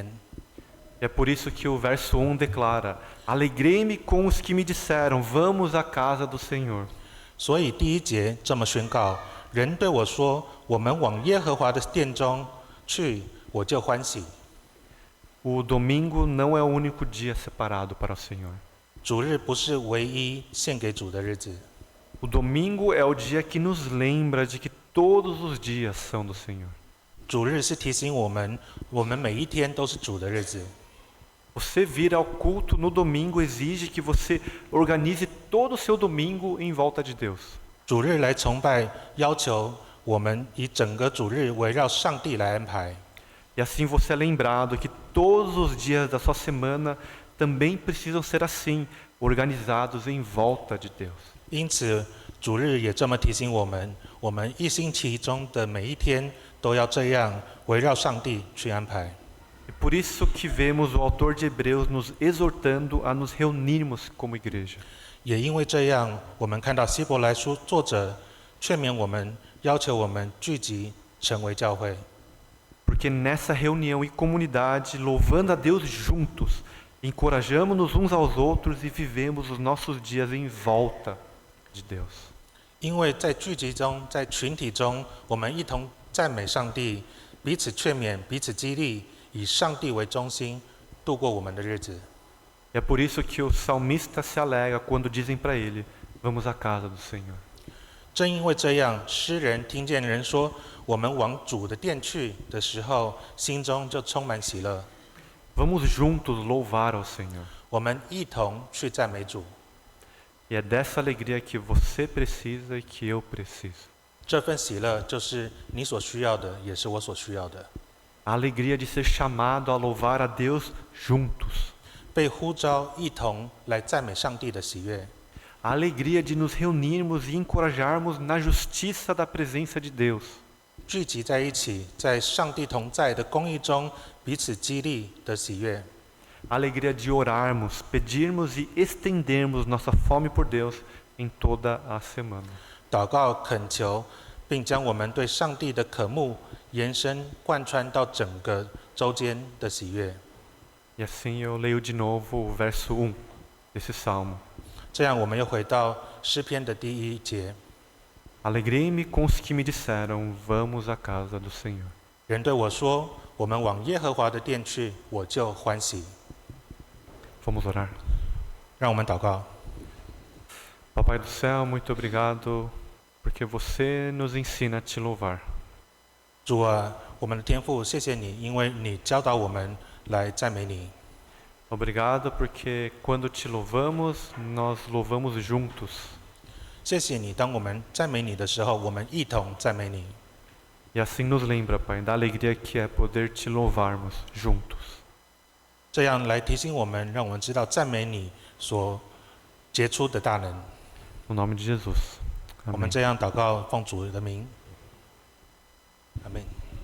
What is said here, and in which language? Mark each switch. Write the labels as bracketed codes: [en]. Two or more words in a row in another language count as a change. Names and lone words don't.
[pt] E é por isso que o verso 1 declara: Alegrei-me com os que me disseram, vamos à casa do Senhor. [zh] 所以第一节这么宣告：人对我说，我们往耶和华的殿中去，我就欢喜。 [pt] O domingo não é o único dia separado para o Senhor. [zh] 主日不是唯一献给主的日子， [pt] O domingo é o dia que nos lembra de que todos os dias são do Senhor. [zh] 主日是提醒我们每一天都是主的日子。 [pt] Você vir ao culto no domingo exige que você organize todo o seu domingo em volta de Deus. [zh] 主日来崇拜，要求我们以整个主日围绕上帝来安排。 [pt] E assim você é lembrado que todos os dias da sua semana também precisam ser assim, organizados em volta de Deus. [zh] 因此，主日也这么提醒我们一星期中的每一天都要这样围绕上帝去安排。 [pt] E por isso que vemos o autor de Hebreus nos exortando a nos reunirmos como igreja. [zh] 也因为这样，我们看到希伯来书作者劝勉我们，要求我们聚集成为教会。 [pt] Porque nessa reunião e comunidade, louvando a Deus juntos, encorajamos-nos uns aos outros e vivemos os nossos dias em volta de Deus. [zh] 因为在聚集中，在群体中，我们一同赞美上帝，彼此劝勉，彼此激励，以上帝为中心，度过我们的日子。 [pt] E é por isso que o salmista se alegra quando dizem para ele: Vamos à casa do Senhor. [zh] 正因为这样，诗人听见人说我们往主的殿去的时候，心中就充满喜乐。 [pt] Vamos juntos louvar ao Senhor. [zh] 我们一同去赞美主。 [pt] E é dessa alegria que você precisa e que eu preciso. [zh] 这份喜乐就是你所需要的，也是我所需要的。 [pt] A alegria de ser chamado a louvar a Deus juntos. [zh] 被呼召一同来赞美上帝的喜悦。 [pt] A alegria de nos reunirmos e encorajarmos na justiça da presença de Deus. [zh] 聚集在一起，在上帝同在的公义中彼此激励的喜悦。 [pt] A alegria de orarmos, pedirmos e estendermos nossa fome por Deus em toda a semana. [zh] 祷告恳求，并将我们对上帝的渴慕延伸贯穿到整个周间的喜悦。 [pt] E assim eu leio de novo o verso 1 desse salmo. [zh] 这样，我们又回到诗篇的第一节。 [pt] Alegrei-me com os que me disseram, vamos à casa do Senhor. [zh] 人对我说：“我们往耶和华的殿去，我就欢喜。” [pt] Vamos orar. [zh] 让我们祷告。 [pt] Papai do céu, muito obrigado porque você nos ensina a te louvar. [zh] 主啊，我们的天父，谢谢你，因为你教导我们来赞美你。 [pt] Obrigado porque quando te louvamos, nós louvamos juntos. [zh] 谢谢你，当我们赞美你的时候，我们一同赞美你。 [pt] E assim nos lembra, Pai, da alegria que é poder te louvarmos juntos. [zh] 这样来提醒我们，让我们知道赞美你所结出的大能。 [pt] No nome de Jesus. [zh] 我们 [pt] Amém. [zh] 这样祷告，奉主的名，阿门。